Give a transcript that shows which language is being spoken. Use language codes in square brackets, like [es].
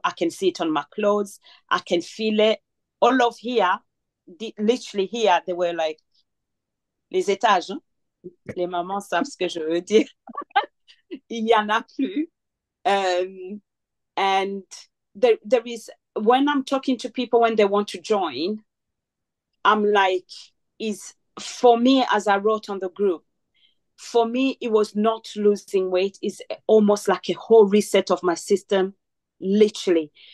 [en] I can see it on my clothes. I can feel it. All of here, literally here, they were like, [fr] les étages, hein? Les mamans savent ce que je veux dire. Il y en a plus. [en] And there is, when I'm talking to people when they want to join, I'm like, is for me, as I wrote on the group, for me, it was not losing weight. It's almost like a whole reset of my system, literally.